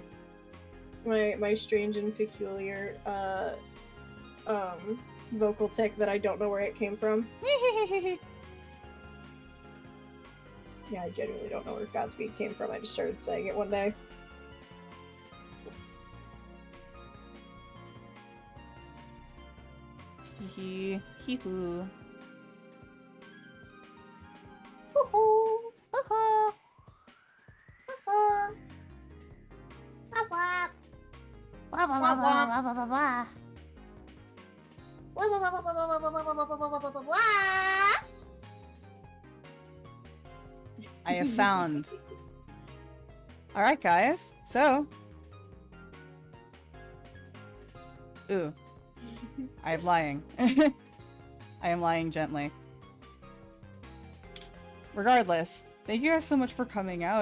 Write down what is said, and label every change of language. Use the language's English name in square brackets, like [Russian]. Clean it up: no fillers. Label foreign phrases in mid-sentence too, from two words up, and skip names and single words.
[English] my strange and peculiar vocal tick that I don't know where it came from. Yeah, I genuinely don't know where Godspeed came from. I just started saying it one day. He too. Hoo-hoo. Hoo-hoo. Hoo-hoo. Wop wop. Wop wop wop wop wop wop wop. Wop wop wop wop wop wop wop wop wop wop wop wop. I have found. Alright, guys. So. Ooh. I am lying. I am lying gently. Regardless, thank you guys so much for coming out.